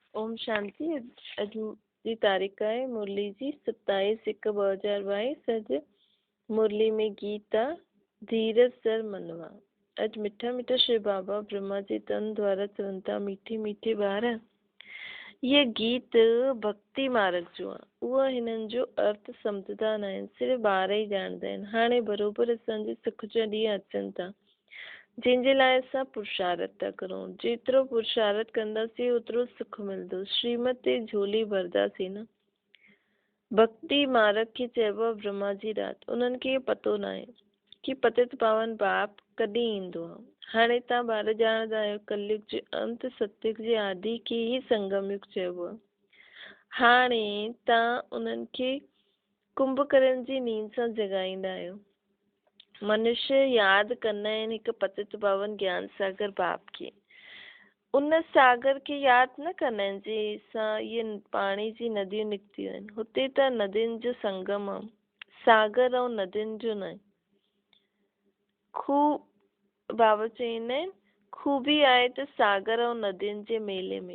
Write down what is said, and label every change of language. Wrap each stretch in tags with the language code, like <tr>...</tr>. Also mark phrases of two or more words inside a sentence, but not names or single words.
<sd>ओम शांति। अॼु जी तारीख़ आहे मुरली जी 27/1/2022। अॼु मुरली में गीत आहे धीरज सर मनवा। अॼु मिठा मिठा श्री बाबा ब्रह्मा जी तन द्वारा चवनि था, मीठी मीठी ॿार ये गीत भक्ति मार्ग जो आहे। उहा हिननि जो अर्थ सम्झंदा न आहिनि, सिर्फ़ु ॿार ई ॼाणंदा आहिनि। हाणे बरोबरि असांजे सुख जा ॾींहं अचनि था, जंहिंजे लाइ असां पुरुषारत था करूं। जेतिरो पुरुषारत कंदासीं ओतिरो सुख मिलंदो। श्रीमत ते झोली भरदासीं न। भक्ति मार्ग खे चइबो आहे ब्रह्मा जी रात। उन्हनि खे पतो न आहे कि पतित पावन बाप कॾहिं ईंदो आहे। हाणे तव्हां ॿार ॼाणंदा आहियो, कलयुग जे अंत सतयुग जे आदि खे ई संगम युग चइबो आहे। हाणे तव्हां उन्हनि खे कुंभकर्ण जी नींद सां जगाईंदा आहियो। मनुष्य यादि कंदा आहिनि हिकु पतित पावन ज्ञान सागर बाप खे। उन सागर खे यादि न कंदा आहिनि जंहिंसां इहे पाणी जी नदियूं निकितियूं आहिनि। हुते त नदियुनि जो संगम आहे, सागर ऐं नदियुनि जो न। खूह बाबा चवंदा आहिनि, खूबी आहे त सागर ऐं नदियुनि जे मेले में।</sd>